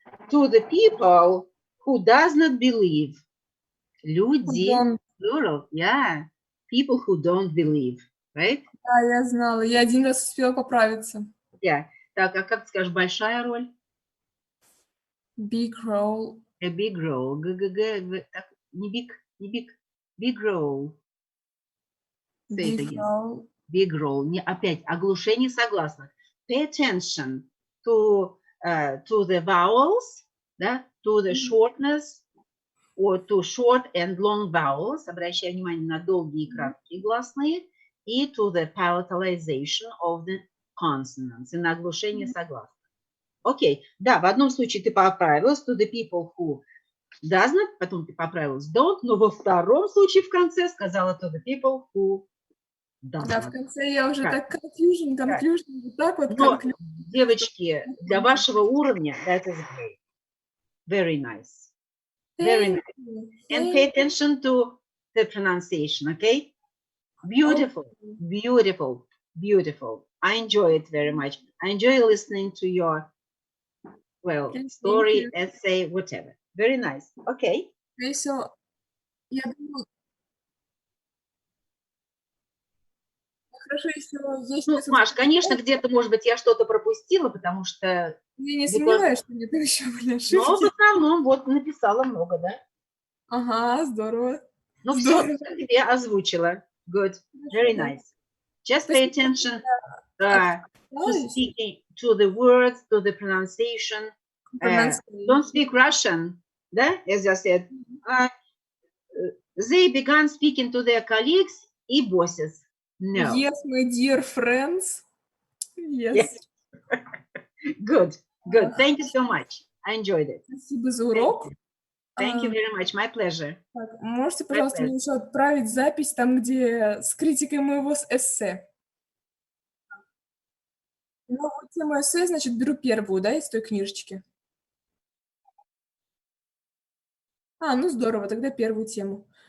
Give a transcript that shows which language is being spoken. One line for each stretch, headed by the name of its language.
English: To the people who does not believe.
Russian: Люди.
English: Plural. Yeah. People who don't believe. Right?
Russian: Да, я знала. Я 1 раз успела поправиться.
English: Yeah.
Russian: Так, а как ты скажешь, большая роль?
English: Big role. A big role.
Russian: Не
English: big. Big role. Say it again. Role. Big role.
Russian: Не, опять, оглушение согласных.
English: Pay attention to the vowels,
Russian: да?
English: To the shortness, or to short and long vowels.
Russian: Обращай внимание на долгие и краткие гласные. И
English: to the palatalization of the consonants.
Russian: И на оглушение согласных. Окей. Да, в одном случае ты поправилась.
English: To the people who does not,
Russian: потом ты поправилась
English: don't,
Russian: но во втором случае в конце сказала
English: to the people who does not.
Russian: Да, в конце я уже так
English: confusion,
Russian: вот так вот. Но, девочки, для вашего уровня,
English: that is great. Very nice. Very nice. And pay attention to the pronunciation, okay? Beautiful, beautiful, beautiful. I enjoy it very much. I enjoy listening to your, well, story, essay, whatever. Very nice. Okay. Okay, so,
Russian: я думаю, хорошо, если есть... Ну, Маш, конечно, где-то, может быть, я что-то пропустила, потому что... Я не сомневаюсь, что где-то еще были ошибки. Но в основном вот написала много, да? Ага, здорово. Ну, все тебе озвучила.
English: Good. Very nice. Just pay attention to speaking, to the words, to the pronunciation. Don't speak Russian,
Russian: да?
English: As I said. They began speaking to their colleagues
Russian: и
English: bosses. No. Yes, my dear friends. Yes. Good. Good. Thank you so much. I enjoyed it.
Russian: Спасибо за урок.
English: Thank you
Russian: А,
English: very much. My pleasure.
Russian: так, можете,
English: My
Russian: пожалуйста, мне
English: pleasure.
Russian: еще отправить запись там, где с критикой моего эссе? Новую тему эссе, значит, беру первую, да, из той книжечки? Ну здорово, тогда первую тему.